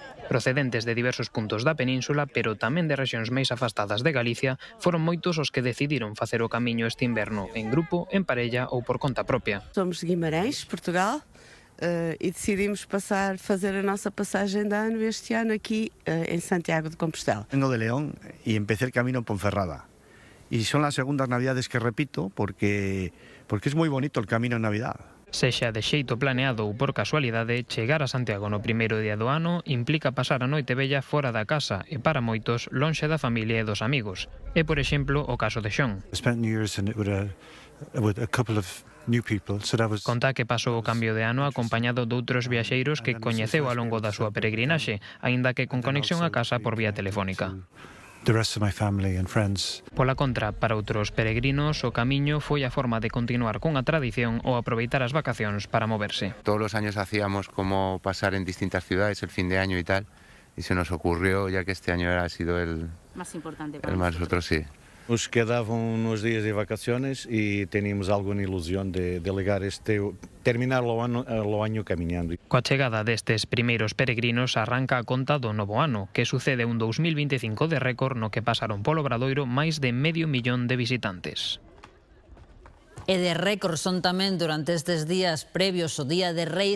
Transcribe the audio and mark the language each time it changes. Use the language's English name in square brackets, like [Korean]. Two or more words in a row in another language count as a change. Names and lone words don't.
[Galician] Procedentes de diversos puntos da península, pero tamén de rexións máis afastadas de Galicia, foron moitos os que decidiron facer o camiño este inverno, en grupo, en parella ou por conta propia. [Portuguese] Somos de Guimarães, Portugal, e decidimos fazer a nossa passagem de ano este ano aqui em Santiago de Compostela. [Spanish] Vengo de León y empecé el camino en Ponferrada. Y son las segundas navidades que repito porque es muy bonito el camino en Navidad. [Galician] Sexa de xeito planeado ou por casualidade, chegar a Santiago no primeiro día do ano implica pasar a noite vella fora da casa e, para moitos, lonxe da familia e dos amigos. É, por exemplo, o caso de Xon. Conta que pasou o cambio de ano acompañado doutros viaxeiros que coñeceu ao longo da súa peregrinaxe, aínda que con conexión a casa por vía telefónica. Pola contra, para outros peregrinos, o camiño foi a forma de continuar cunha tradición ou aproveitar as vacacións para moverse. [Spanish] Todos los años hacíamos como pasar en distintas ciudades el fin de año y tal, y se nos ocurrió, ya que este año ha sido el Más importante para nosotros, sí. [Portuguese] Nos quedavam uns dias de vacaciones e teníamos alguma ilusión de ligar terminar o ano caminhando. [Galician] Coa chegada destes primeiros peregrinos arranca a conta do novo ano, que sucede un 2025 de récord no que pasaron polo Obradoiro máis de 500.000 de visitantes. E de récord son tamén durante estes días previos ao Día de Reis